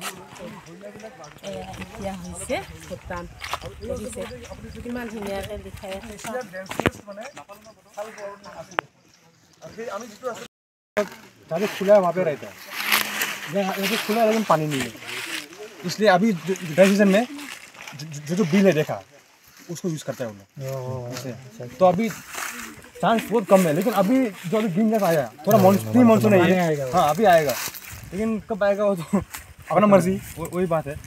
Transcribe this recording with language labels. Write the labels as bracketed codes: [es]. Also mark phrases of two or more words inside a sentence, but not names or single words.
[as] এতিয়া হৈছে ভূটান, দেখিছে কিমান ধুনীয়াকৈ দেখাই আছে। [hi] खुला वहाँ पे रहता है, यहाँ खुला लेकिन पानी नहीं है, इसलिए अभी [en] dry season [hi] में जो बिल है देखा उसको यूज़ करता है वो लोग। तो अभी चांस बहुत कम है, लेकिन अभी जो अभी [en] green gas [hi] आया, थोड़ा [en] pre monsoon [hi] है ये, हाँ अभी आएगा, लेकिन कब आएगा वो तो अपना मर्जी, वही बात है।